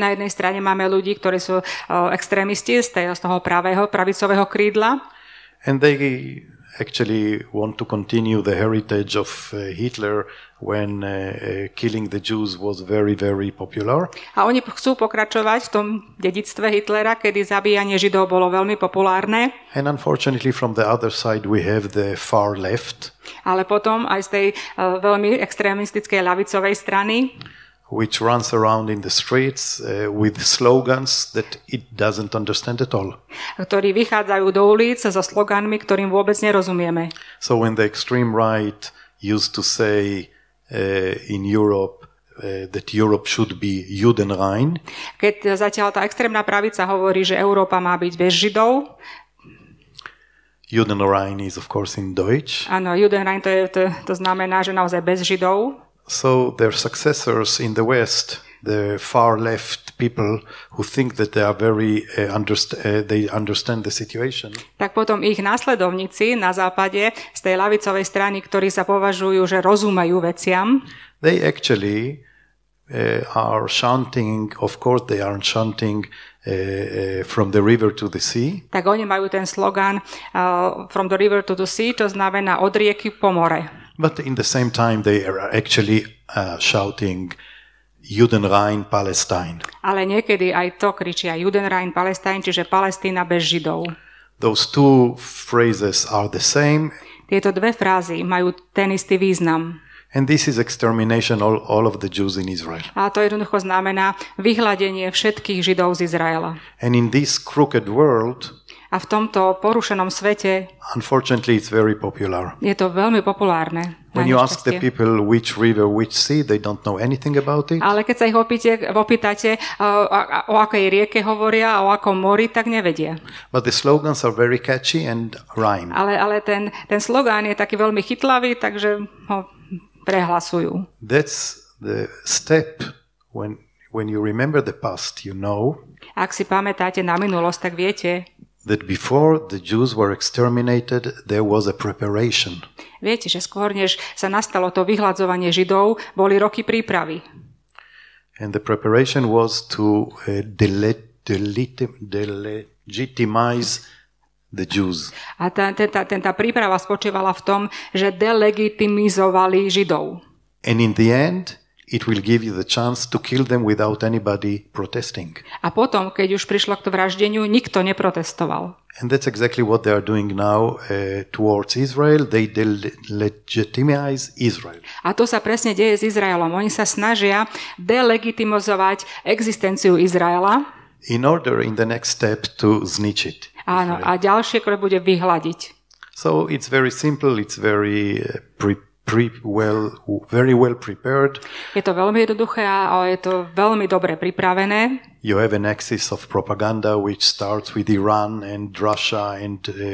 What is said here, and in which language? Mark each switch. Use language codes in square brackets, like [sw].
[sk] na jednej strane máme ľudí, ktorí sú extrémisti z toho pravicového krídla. [en] And they actually want to continue the heritage of Hitler when killing the Jews was very, very popular. [sk] A oni chcú pokračovať v tom dedičstve Hitlera, kedy zabíjanie Židov bolo veľmi populárne. [en] And unfortunately from the other side we have the far left. [sk] Ale potom aj z tej veľmi extrémistickej ľavicovej strany [en] which runs around in the streets with slogans that it doesn't understand at all. [sk] Ktorí vychádzajú do ulic so sloganmi, ktorým vôbec nerozumieme. [en] So when the extreme right used to say in Europe that Europe should be Judenrein, [sk] keď zatiaľ tá extrémna pravica hovorí, že Európa má byť bez Židov. [en] Judenrein is of course in Deutsch. [sk] Áno, Judenrein to znamená, že naozaj bez Židov. [en] So their successors in the West, the far left people who think that they are very they understand the situation. [sk] Tak potom ich následovníci na západe z tej ľavicovej strany, ktorí sa považujú, že rozumejú veciam, [en] they actually are chanting, of course they aren't chanting from the river to the sea. [sk] Tak oni majú ten slogan [en] from the river to the sea, [sk] to znamená od rieky po more. [en] But in the same time they are actually shouting Judenrein Palestine. [sk] Ale niekedy aj to kričia Judenrein Palestine, čiže Palestína bez Židov. [en] Those two phrases are the same. [sk] Tieto dve frázy majú ten istý význam. [en] And this is extermination all of the Jews in Israel. [sk] A to jednoducho znamená vyhladenie všetkých Židov z Izraela. [en] And in this crooked world, [sk] a v tomto porušenom svete [en] unfortunately it's very popular. [sk] Je to veľmi populárne. [en] When you ask the people which river, which sea, they don't know anything about it. [sk] Ale keď sa ich opýtate, o akej rieke hovoria, o akom mori, tak nevedia. [en] But the slogans are very catchy and rhyme. [sk] Ale ten slogán je taký veľmi chytlavý, takže ho prehlasujú. [en] That's the step when you remember the past, you know. [sk] Ak si pamätáte na minulosť, tak viete, [en] that before the Jews were exterminated, there was a preparation. [sk] Viete, že skôr než sa nastalo to vyhladzovanie Židov, boli roky prípravy. [en] And the preparation was to delegitimize the Jews. [sk] A tá príprava spočívala v tom, že delegitimizovali Židov. [en] And in the end, it will give you the chance to kill them without anybody protesting. [sk] A potom, keď už prišlo k vraždeniu, nikto neprotestoval. [en] And that's exactly what they are doing now towards Israel. They delegitimize Israel. [sk] A to sa presne deje s Izraelom. Oni sa snažia delegitimizovať existenciu Izraela. [en] In order, in the next step, to [sk] znič [en] it. [sk] Áno, a ďalšie krok bude vyhladiť. [en] So it's very simple. It's very very well prepared. [sk] Je to veľmi jednoduché a je to veľmi dobre pripravené. [en] You have an axis of propaganda which starts with Iran and Russia and